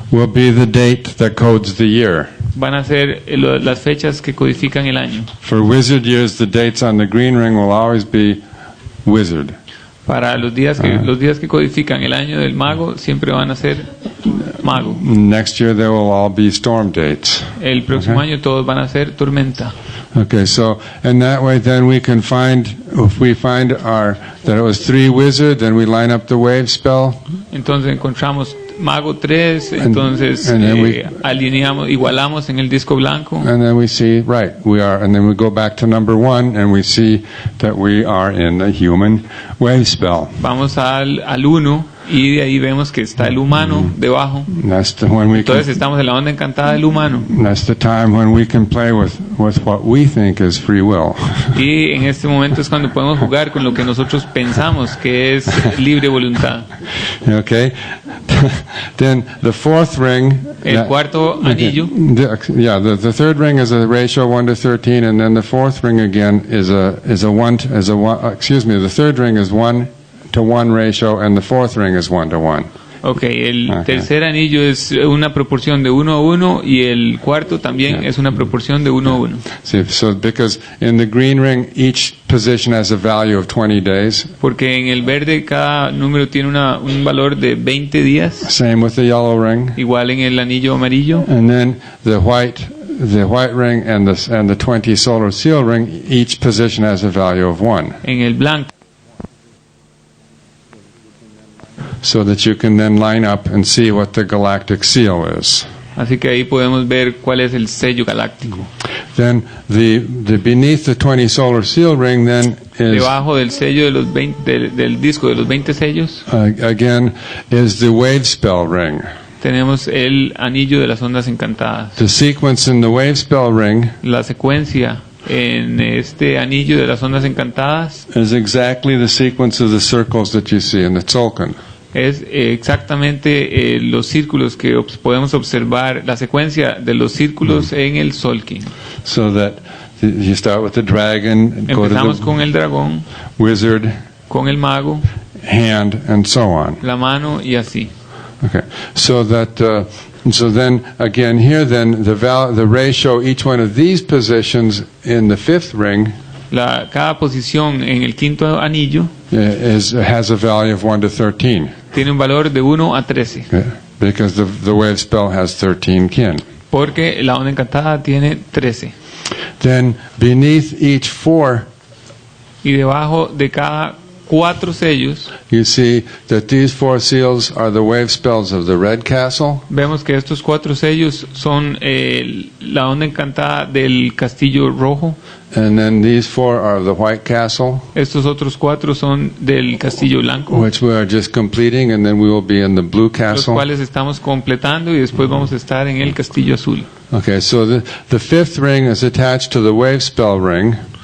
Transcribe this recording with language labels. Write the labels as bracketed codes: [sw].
[en] will be the date that codes the year. [es] van a ser las fechas que codifican el año. [en] For wizard years, the dates on the green ring will always be wizard. [es] Para los días que codifican el año del mago siempre van a ser mago. [en] Next year, they will all be storm dates. [es] El próximo año todos van a ser tormenta. [en] Okay, so in that way, then we can find, if we find that it was 3 wizard, then we line up the wave spell. [es] Entonces encontramos mago 3, entonces [en] and then [es] igualamos en el disco blanco. [en] And then we see, right, and then we go back to number 1, and we see that we are in the human wave spell. [es] Vamos al 1 y de ahí vemos que está el humano debajo. Entonces estamos en la onda encantada del humano. [en] That's the time when we can play with what we think is free will. [es] Y en este momento es cuando podemos jugar con lo que nosotros pensamos que es libre voluntad. [en] Okay. Then the fourth ring. [es] El cuarto anillo. [en] The third ring is a ratio 1 to 13, and then the fourth ring again is a 1. The third ring is 1 to 1 ratio, and the fourth ring is 1 to 1. [es] Okay, el tercer anillo es una proporción de 1 a 1 y el cuarto también es una proporción de 1 a 1. [en] So because in the green ring each position has a value of 20 days. [es] Porque en el verde cada número tiene un valor de 20 días. [en] Same with the yellow ring. [es] Igual en el anillo amarillo. [en] And then the white ring and the 20 solar seal ring, each position has a value of 1. [es] En el blanco. [en] So that you can then line up and see what the galactic seal is. [es] Así que ahí podemos ver cuál es el sello galáctico. [en] Then the beneath the 20 solar seal ring then is [es] debajo del sello de los 20 del disco de los 20 sellos. [en] Again is the wave spell ring. [es] Tenemos el anillo de las ondas encantadas. [en] The sequence in the wave spell ring, [es] la secuencia en este anillo de las ondas encantadas, [en] is exactly the sequence of the circles that you see in the tzolkin. [es] Es exactamente los círculos que podemos observar, la secuencia de los círculos en el tzolkin. [en] So that you start with the dragon, [es] empezamos con el dragón, [en] wizard, [es] con el mago, [en] hand, and so on. [es] La mano y así. [en] Okay, so then again here then the ratio each one of these positions in the fifth ring. [es] Cada posición en el quinto anillo [en] has a value of 1 to 13. [es] Tiene un valor de 1 a 13. [en] Because the wave spell has 13 kin. [es] Porque la onda encantada tiene 13. [en] Then beneath each 4, [es] y debajo de cada 4 sellos, [en] you see that these 4 seals are the wave spells of the red castle. [es] Vemos que estos 4 sellos son la onda encantada del castillo rojo. [en] And then these 4 are the white castle. [es] Estos otros 4 son del castillo blanco. [en] Which we are just completing, and then we will be in the blue castle. [es] Los cuales estamos completando y después vamos a estar en el castillo azul. [en] Okay, so the fifth ring is attached to the wave spell ring.